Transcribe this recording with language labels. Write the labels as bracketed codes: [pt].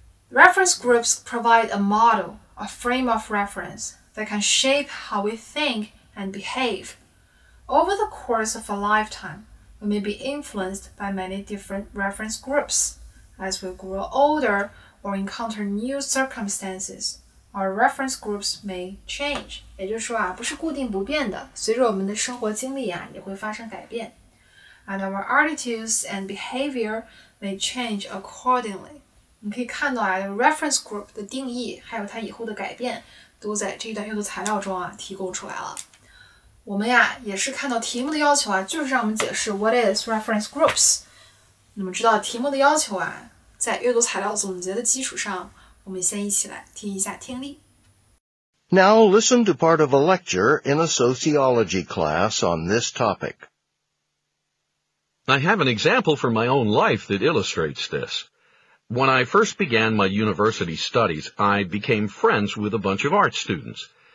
[en] Reference groups provide a model, a frame of reference that can shape how we think and behave. Over the course of a lifetime, we may be influenced by many different reference groups. As we grow older or encounter new circumstances, our reference groups may change. [zh] 也就是说不是固定不变的，随着我们的生活经历也会发生改变。 [en] And our attitudes and behavior may change accordingly. [zh] 你可以看到reference group 的定义，还有它以后的改变，都在这一段阅读材料中提供出来了。我们也是看到题目的要求就是让我们解释 [en] what is reference groups。 [zh] 那么知道题目的要求在阅读材料总结的基础上，我们先一起来听一下听力。 [en] Now listen to part of a lecture in a sociology class on this topic. I have an example from my own life that illustrates this. When I first began my university studies, I became friends with a bunch of art students.